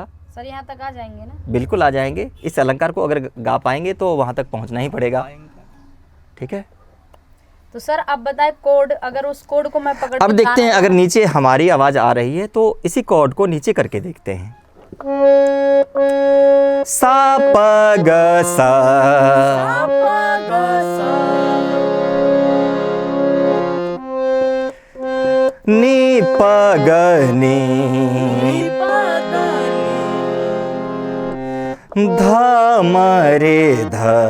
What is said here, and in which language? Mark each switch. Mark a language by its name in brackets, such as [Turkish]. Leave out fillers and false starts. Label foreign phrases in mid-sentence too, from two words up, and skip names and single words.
[Hindi] सर यहाँ तक आ जाएंगे ना? बिल्कुल आ जाएंगे। इस अलंकार को अगर गा पाएंगे तो वहाँ तक पहुँचना ही पड़ेगा। ठीक है। तो सर अब बताए कोड, अगर उस कोड को मैं पकड़ अब के देखते हैं गाना- अगर नीचे हमारी आवाज़ आ रही है तो इसी कॉर्ड को नीचे करके देखते हैं। सा प ग सा, नी प ग नी, ध म रे ध,